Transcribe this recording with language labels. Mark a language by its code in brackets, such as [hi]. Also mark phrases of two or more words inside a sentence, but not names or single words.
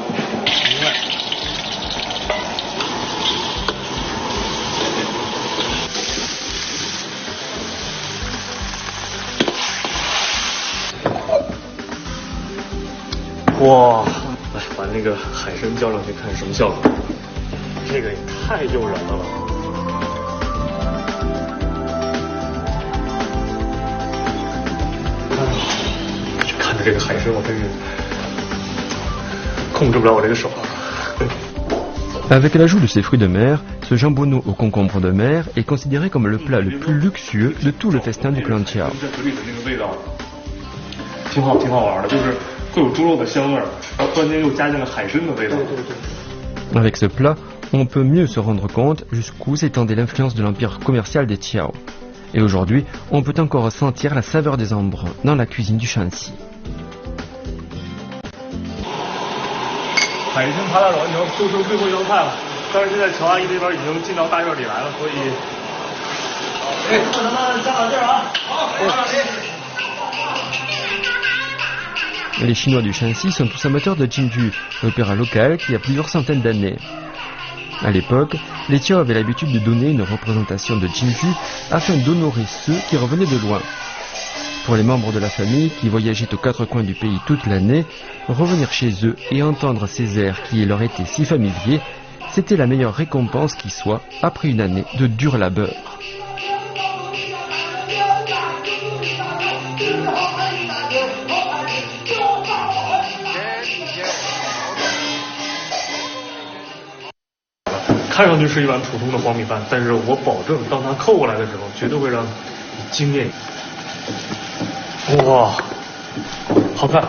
[zh] 哇，来把那个海参浇上去，看什么效果？这个也太诱人了吧！看着这个海参，我真是控制不了我这个手。 [fr] Avec l'ajout de ces fruits de mer, ce jambonneau au concombre de mer est considéré comme le plat le plus luxueux de tout le festin du clan Qiao. [zh] 挺好玩的，就是会有猪肉的香味儿，然后突然间又加进了海参的味道。 [fr] Avec ce plat, on peut mieux se rendre compte jusqu'où s'étendait l'influence de l'empire commercial des Qiao. Et aujourd'hui, on peut encore sentir la saveur des embruns dans la cuisine du Shanxi. [zh] 海参扒大肘完成，就剩最后一道菜了。但是现在乔阿姨这边已经进到大院里来了，所以，咱们站好这儿啊。好， [fr] Les Chinois du Shanxi sont tous amateurs de Jinju, l'opéra local qui a plusieurs centaines d'années. À l'époque, les Qiao avaient l'habitude de donner une représentation de Jinju afin d'honorer ceux qui revenaient de loin. Pour les membres de la famille qui voyageaient aux quatre coins du pays toute l'année, revenir chez eux et entendre ces airs qui leur étaient si familiers, c'était la meilleure récompense qui soit après une année de dur labeur. [zh] 看上去是一碗普通的黄米饭，但是我保证，当它扣过来的时候，绝对会让你惊艳。哇，好看！